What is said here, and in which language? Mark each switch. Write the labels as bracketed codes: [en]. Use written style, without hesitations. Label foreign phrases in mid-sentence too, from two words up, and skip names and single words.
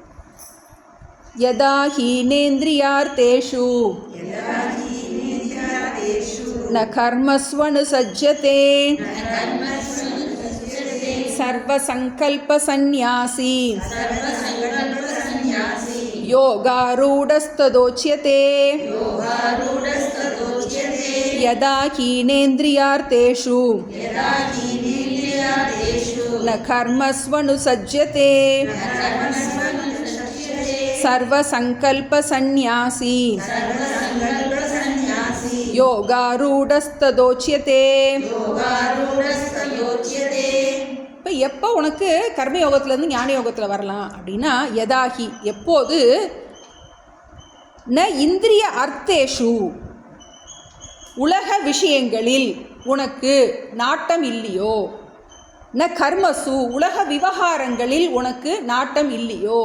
[sa] यदा हीनेन्द्रियार्थेषु न कर्मस्वनु सज्जते सर्वसङ्कल्प सन्न्यासी योगारूढस्तदोच्यते. यदा हीनेन्द्रियार्थेषु न कर्मस्वनुसज्जते सर्वसंकल्पसन्न्यासी योगारूढस्तदोच्यते. [ta] இப்போ எப்போ உனக்கு கர்மயோகத்துலேருந்து ஞான யோகத்தில் வரலாம் அப்படின்னா, யதாகி எப்போது, [sa] न इन्द्रिय अर्थेषु [ta] உலக விஷயங்களில் உனக்கு நாட்டம் இல்லையோ, [sa] न कर्मसु [ta] உலக விவகாரங்களில் உனக்கு நாட்டம் இல்லையோ.